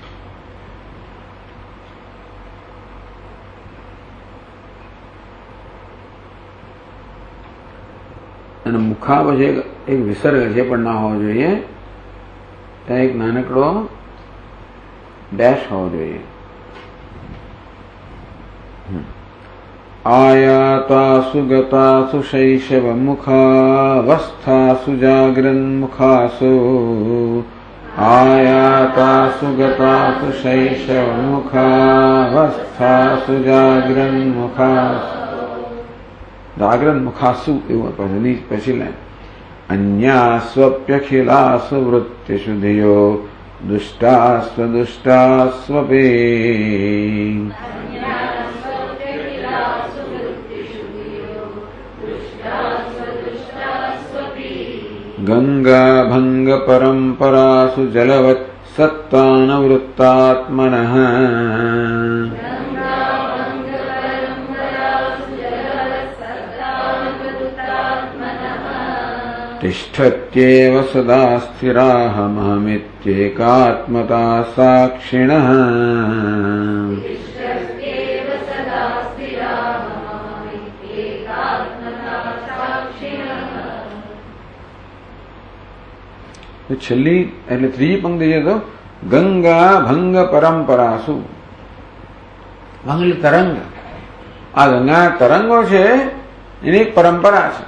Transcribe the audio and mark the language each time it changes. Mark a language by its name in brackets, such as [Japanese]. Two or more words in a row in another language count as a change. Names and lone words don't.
[Gujarati] અને મુખા પછી એક વિસર્ગ છે પણ ના હોવો જોઈએ, ત્યાં એક નાનકડો ડેશ હોવો જોઈએ. [Sanskrit] आयातासु गतासु शैशवमुखावस्थासु जाग्रन्मुखासु, आयातासु गतासु शैशवमुखावस्थासु जाग्रन्मुखासु, जाग्रन्मुखासु [Gujarati] એવું પછી લે. [Sanskrit] अन्यास्वप्यखिलासु वृत्तिषु धियो दुष्टास्वदुष्टास्वपि, गंगा भंग परंपरासु जलवत् सत्तानवृत्तात्मनः, तिष्ठत्येव सदा स्थिराहमहमित्येकात्मता साक्षिणः, [Gujarati] છેલ્લી એટલે ત્રીજી પંક્તિ છે તો [Sanskrit] गंगा भंग परंपरासु, [Gujarati] ભંગ તરંગ, આ ગંગા તરંગો છે એની એક પરંપરા છે.